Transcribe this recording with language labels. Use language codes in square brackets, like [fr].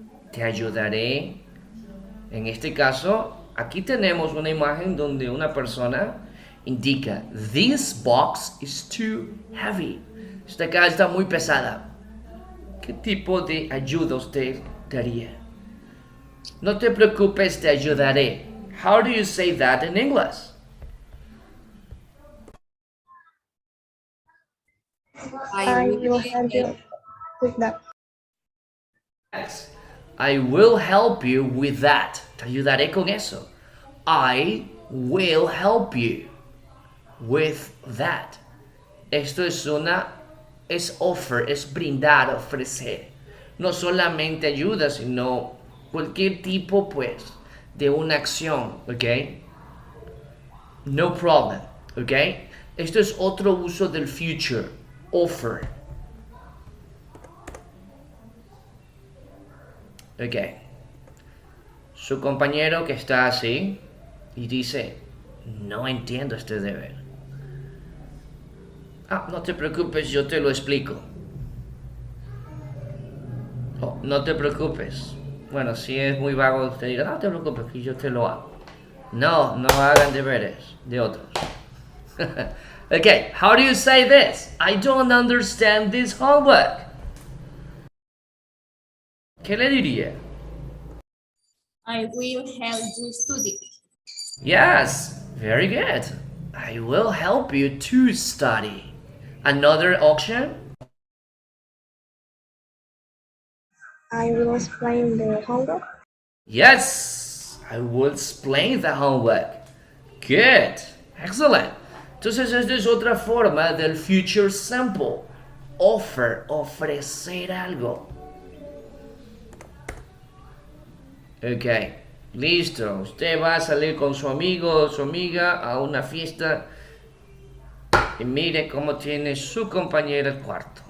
[es] Te ayudaré. En este caso, aquí tenemos una imagen donde una persona indica, [en] this box is too heavy. [es] Esta caja está muy pesada. ¿Qué tipo de ayuda usted daría? No te preocupes, te ayudaré. [en] How do you say that in English? I will help you with that. Yes. I will help you with that. [es] Te ayudaré con eso. [en] I will help you with that. [es] Esto es offer, es brindar, ofrecer. No solamente ayuda, sino cualquier tipo, pues, de una acción, ¿ok? [en] No problem, [es] ¿ok? Esto es otro uso del future, offer. Ok. Su compañero que está así y dice, no entiendo este deber. No te preocupes, yo te lo explico. Oh, no te preocupes. Bueno, si es muy vago, usted dirá, no te preocupes, que yo te lo hago. No, no hagan deberes de otros. [en] Okay, how do you say this? I don't understand this homework. ¿Qué le diría? I will help you study. Yes, very good. I will help you to study. Another option? I will explain the homework. Yes, I will explain the homework. Good, excellent. [es] Entonces esta es otra forma del future simple. Offer, ofrecer algo. Ok, listo. Usted va a salir con su amigo o su amiga a una fiesta y mire cómo tiene su compañera el cuarto.